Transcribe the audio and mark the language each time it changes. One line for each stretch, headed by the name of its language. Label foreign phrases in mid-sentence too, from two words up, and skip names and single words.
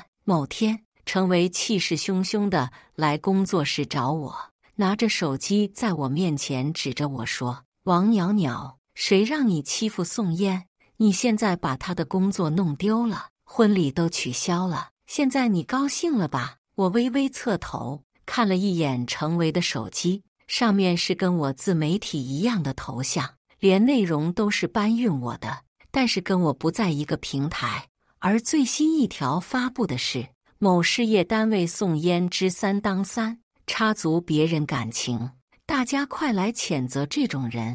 Chinese: 某天，程維氣勢洶洶地來工作室找我，拿着手機在我面前指着我說：“王裊裊，誰讓你欺負宋嫣？你現在把她的工作弄丟了，婚禮都取消了，現在你高興了吧？” 我微微側頭看了一眼程維的手機，上面是跟我自媒體一樣的頭像，連內容都是搬運我的，但是跟我不在一個平台。而最新一條發布的是某事業單位宋嫣之3當3，插足別人感情，大家快來譴責這種人。